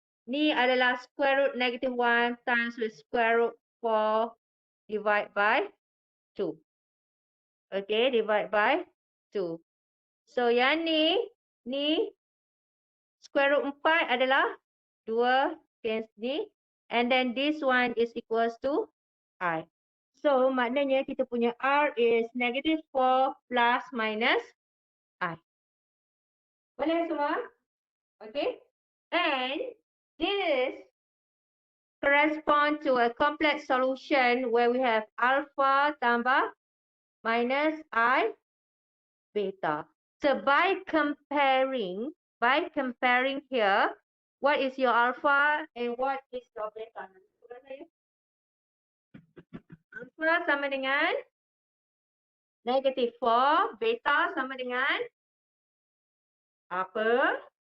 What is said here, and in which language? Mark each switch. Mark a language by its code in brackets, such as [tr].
[ms] Ni adalah [en] square root negative 1 times with square root 4 divide by 2. Okay, divide by 2. So [ms] yang ni [en] Square root 4 adalah 2 times ni. And then this one is equals to R. So, [ms] maknanya kita punya [en] R is negative 4 plus minus I. [ms] Boleh semua? [en] Okay. And this correspond to a complex solution where we have alpha tambah minus I beta. So by comparing here, what is your alpha and what is your beta? [ms] Alpha sama dengan negative 4, beta sama dengan apa?